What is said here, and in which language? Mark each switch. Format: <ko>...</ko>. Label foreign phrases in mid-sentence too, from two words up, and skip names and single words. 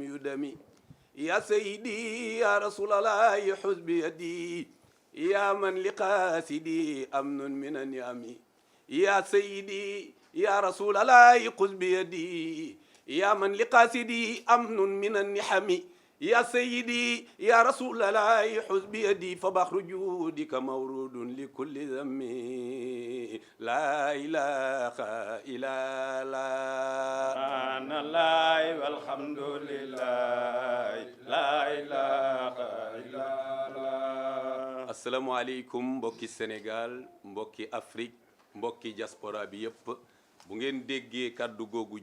<ar>يدمي يا سيدي يا رسول الله خذ بيدي يا من لقاصدي أمن من أنعم يا سيدي يا رسول الله خذ بيدي يا من لقاصدي أمن من النقم يا سيدي يا رسول الله خذ بيدي فبحر جودك مورود لكل ظمي لا إله إلا الله سبحان الله والحمد لله لا إله إلا الله</ar> <wo>asalaamaaleykum mbokki Sénégal mbokki Afrique mbokki diaspora bi yépp bu ngeen déggee kàddu googu</wo>